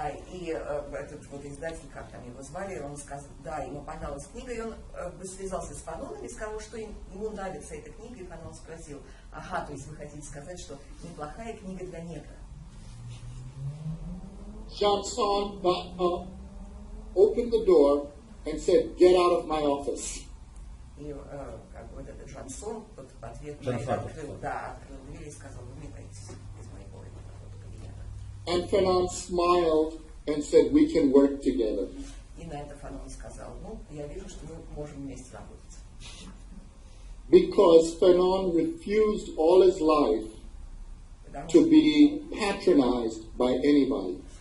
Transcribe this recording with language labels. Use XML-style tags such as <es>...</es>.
<ru>И этот вот издатель, как там его звали, он сказал, да, ему понравилась книга, и он связался с Фаноном и сказал, что ему нравится эта книга, и Фанон спросил, ага, то есть вы хотите сказать, что неплохая книга для негра.</ru> <en>Janson got up, opened the door, and said, "Get out of my office."</en> <ru>И как бы вот этот Жансон вот в ответ на это открыл дверь и сказал, выметайтесь из моего кабинета.</ru> <en>And Fanon smiled and said, "We can work together."</en> <ru>И на это Фанон сказал, ну, я вижу, что мы можем вместе работать.</ru> <en>Because Fanon refused all his life to be patronized by anybody.</en>